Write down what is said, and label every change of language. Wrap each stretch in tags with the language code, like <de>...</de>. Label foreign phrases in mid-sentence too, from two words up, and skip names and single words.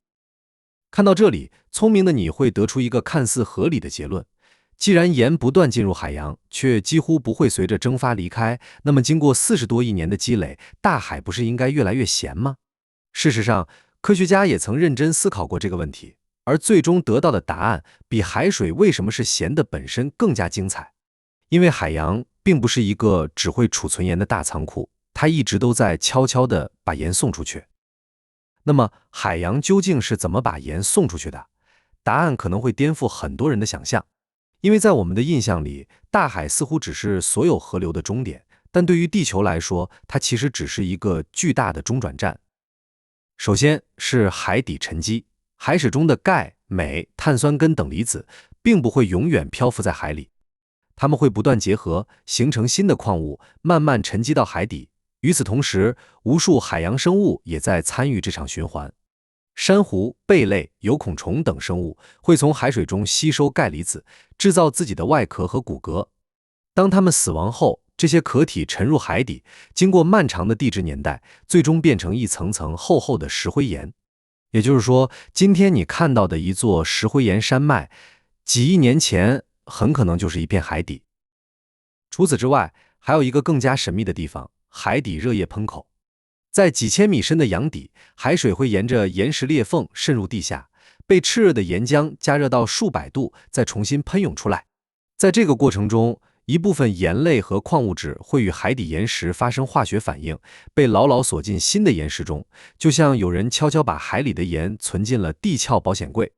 <zh>看到這裡，聰明的你會得出一個看似合理的結論：既然鹽不斷進入海洋，卻幾乎不會隨着蒸發離開，那麼經過40多億年的積累，大海不是應該越來越鹹嗎？事實上， 科學家也曾認真思考過這個問題，而最終得到的答案比海水為什麼是鹹的本身更加精彩。因為海洋並不是一個只會儲存鹽的大倉庫，它一直都在悄悄地把鹽送出去。那麼，海洋究竟是怎麼把鹽送出去的？答案可能會顛覆很多人的想象。因為在我們的印象裡，大海似乎只是所有河流的終點，但對於地球來說，它其實只是一個巨大的中轉站。首先是海底沉積，海水中的鈣、鎂、碳酸根等離子並不會永遠漂浮在海裡，它們會不斷結合，形成新的礦物，慢慢沉積到海底。與此同時，無數海洋生物也在參與這場循環。珊瑚、貝類、有孔蟲等生物會從海水中吸收鈣離子，制造自己的外殼和骨骼。當它們死亡後，這些殼體沉入海底，經過漫長的地質年代，最終變成一層層厚厚的石灰岩。也就是說，今天你看到的一座石灰岩山脈，幾億年前很可能就是一片海底。除此之外，還有一個更加神秘的地方——海底热液喷口。在幾千米深的洋底，海水會沿着岩石裂縫滲入地下，被熾熱的岩漿加熱到數百度，再重新噴湧出來。在這個過程中，一部分鹽類和礦物質會與海底岩石發生化學反應，被牢牢鎖進新的岩石中，就像有人悄悄把海裡的鹽存進了地壳保險櫃。</zh>